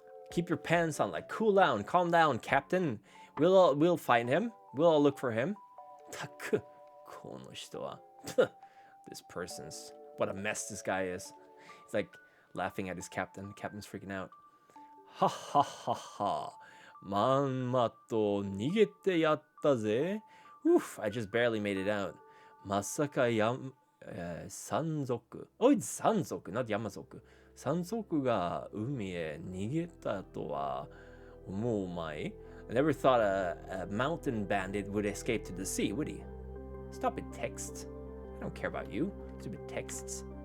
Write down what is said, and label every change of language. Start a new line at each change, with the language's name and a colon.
English: Keep your pants on, like cool down, calm down, Captain. We'll find him. We'll all look for him.
Japanese: たく、この人は。
English: This person's what a mess this guy is. He's like laughing at his captain. The captain's freaking out. はははは。
Japanese: まんまと逃げてやったぜ。
English: Oof, I just barely made it out.
Japanese: まさか山賊。
English: Oh, it's 山賊, not 山賊。
Japanese: 山賊が海へ逃げたとは思うまい
English: I never thought a mountain bandit would escape to the sea, would he? Stop it, text. I don't care about you. Stupid texts.